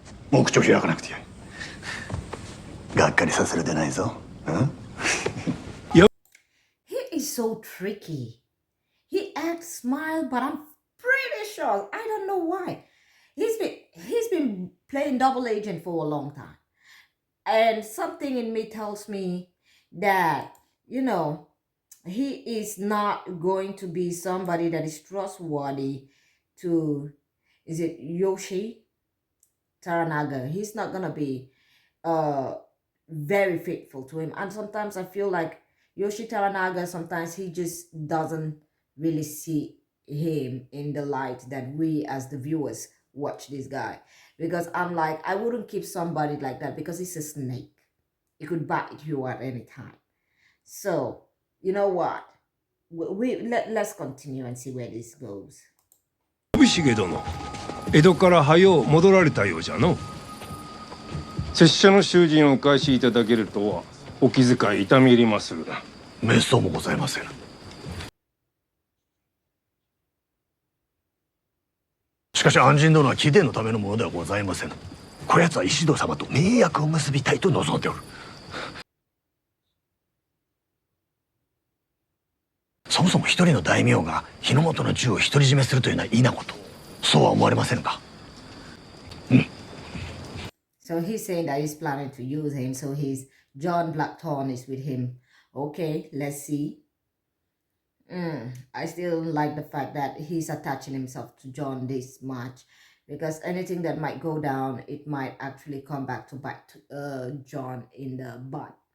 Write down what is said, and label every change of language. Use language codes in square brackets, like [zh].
[ja] もう口を開かなくてよい。がっかりさせるでないぞ。 [en] He is so tricky. He acts smile, but I'm pretty sure, I don't know why. He's been playing double agent for a long time. And something in me tells me that, you know, he is not going to be somebody that is trustworthy to, is it Yoshi Toranaga? He's not going to be very faithful to him. And sometimes I feel like Yoshi Toranaga, sometimes he just doesn't really see him in the light that we as the viewers watch this guy. Because I'm like, I wouldn't keep somebody like that because he's a snake. It could bite you at any time. So, you know what? Let's continue and see where this goes. [ja] 信繁殿、江戸から早う戻られたようじゃの。拙者の囚人をお返しいただけるとはお気遣い痛み入りまするな。めっそうもございません。しかし安心殿は貴殿のためのものではございません。こやつは石戸様と盟約を結びたいと望んでおる。そもそも一人の大名が日の本の銃を独り占めするというのは異なこと。そうは思われませんか。 [en] So he's saying that he's planning to use him. So John Blackthorne is with him. Okay, let's see. I still like the fact that he's attaching himself to John this much, because anything that might go down, it might actually come back to bite John in the butt.